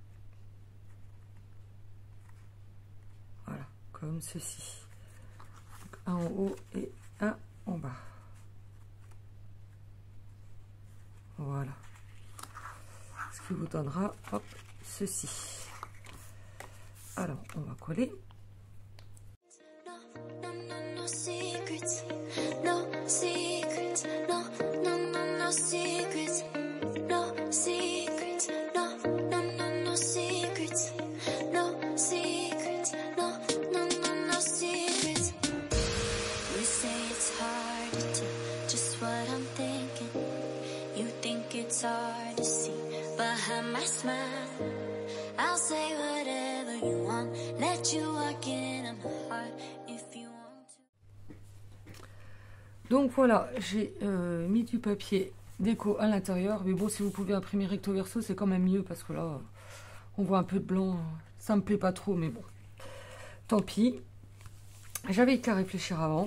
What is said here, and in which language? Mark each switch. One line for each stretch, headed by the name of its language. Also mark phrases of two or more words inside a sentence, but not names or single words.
French: Voilà, comme ceci. Donc, un en haut et un en bas. Voilà. Ce qui vous donnera, hop, ceci. Alors, on va coller.
English: No secrets, no secrets, no secrets, no secrets, no secrets, no secrets, no secrets. You say it's hard to tell just what I'm thinking. You think it's hard to see behind my smile. I'll say whatever you want, let you walk in my heart.
French: Donc voilà, j'ai mis du papier déco à l'intérieur. Mais bon, si vous pouvez imprimer recto verso, c'est quand même mieux. Parce que là, on voit un peu de blanc. Ça me plaît pas trop, mais bon. Tant pis. J'avais qu'à réfléchir avant.